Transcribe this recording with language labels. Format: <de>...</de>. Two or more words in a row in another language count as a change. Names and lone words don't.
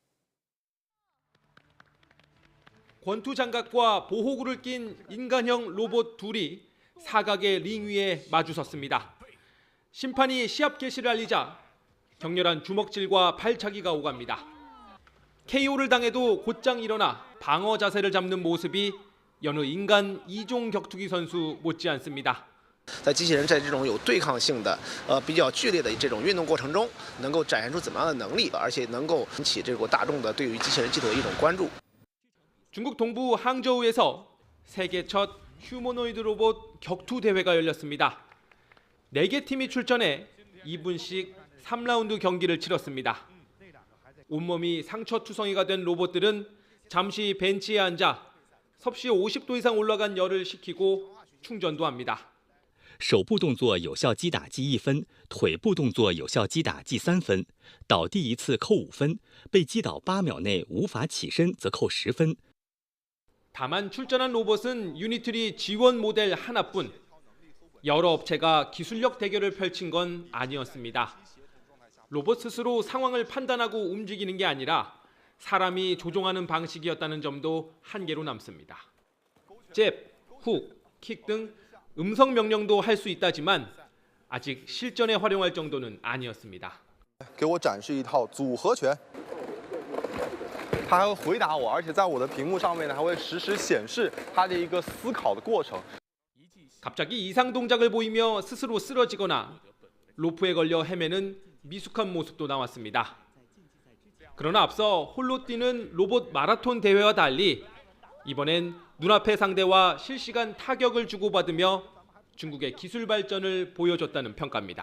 <ko>권투 장갑과 보호구를 낀 인간형 로봇 둘이 사각의 링 위에 마주섰습니다. 심판이 시합 개시를 알리자 격렬한 주먹질과 발차기가 오갑니다. KO를 당해도 곧장 일어나 방어 자세를 잡는 모습이 여느 인간 이종 격투기 선수 못지않습니다.</ko> <zh>在机器人在这种有对抗性的、比较剧烈的这种运动过程中，能够展现出怎么样的能力，而且能够引起这个大众的对于机器人技术的一种关注。</zh> <ko>중국 동부 항저우에서 세계 첫 휴머노이드 로봇 격투 대회가 열렸습니다. 4개 팀이 출전해 2분씩 3라운드 경기를 치렀습니다. 온몸이 상처투성이가 된 로봇들은 잠시 벤치에 앉아 섭씨 50도 이상 올라간 열을 식히고 충전도 합니다.</ko> <zh>手部动作有效击打计1分，腿部动作有效击打计3分，倒地一次扣5分，被击倒8秒内无法起身则扣10分。</zh> <ko>다만 출전한 로봇은 유니트리 지원 모델 하나뿐. 여러 업체가 기술력 대결을 펼친 건 아니었습니다. 로봇 스스로 상황을 판단하고 움직이는 게 아니라 사람이 조종하는 방식이었다는 점도 한계로 남습니다. 잽, 훅, 킥 등 음성 명령도 할 수 있다지만 아직 실전에 활용할 정도는 아니었습니다.</ko> <zh>给我展示一套组合拳，他还会回答我，而且在我的屏幕上面呢，还会实时显示他的一个思考的过程。</zh> <ko>갑자기 이상 동작을 보이며 스스로 쓰러지거나 로프에 걸려 헤매는 미숙한 모습도 나왔습니다. 그러나 앞서 홀로 뛰는 로봇 마라톤 대회와 달리 이번엔 눈앞의 상대와 실시간 타격을 주고받으며 중국의 기술 발전을 보여줬다는 평가입니다.</ko>